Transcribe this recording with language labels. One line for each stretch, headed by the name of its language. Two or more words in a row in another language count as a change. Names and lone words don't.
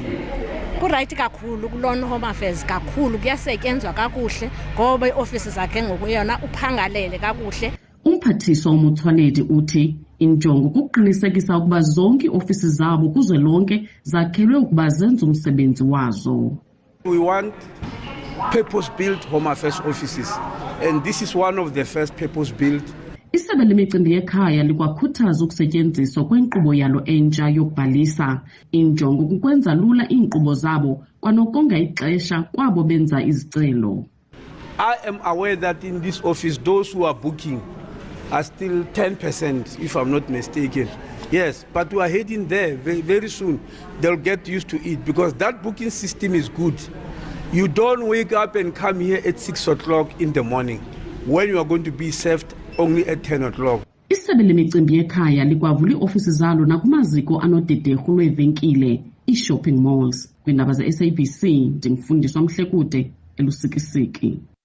Xhosa: Kuright kakhulu kulona
English: home affairs
Xhosa: kakhulu kuyasetyenzwa kakuhle ngoba ioffice zakhe ngokuyona uphangalele kakuhle. Umphathiswa uMotsoaledi uthi injongo kuqinisekisa ukuba zonke iofisi zabo kuzwelonke zakhelwe ukuba zenze umsebenzi wazo.
English: We want purpose-built home affairs offices, and this is one of the first purpose-built.
Xhosa: Isebe lemicimbi yekhaya likwakhuthaza ukusetyenziswa kwenkqubo yalo entsha yokubhalisa. Injongo kukwenza lula iinkqubo zabo kwanokonga ixesha kwabo benza izicelo.
English: I am aware that in this office those who are booking are still 10%, if I'm not mistaken. Yes, but we are heading there very soon. They'll get used to it because that booking system is good. You don't wake up and come here at 6 o'clock in the morning when you are going to be served only at 10 o'clock.
Xhosa: Isebe lemicimbi yekhaya likwavula iofisi zalo nakumaziko anodederhu lweevenkile, i-
English: shopping malls.
Xhosa: Kwindaba ze-SABC, ndimfundiswa Mhlekude, elusikisiki.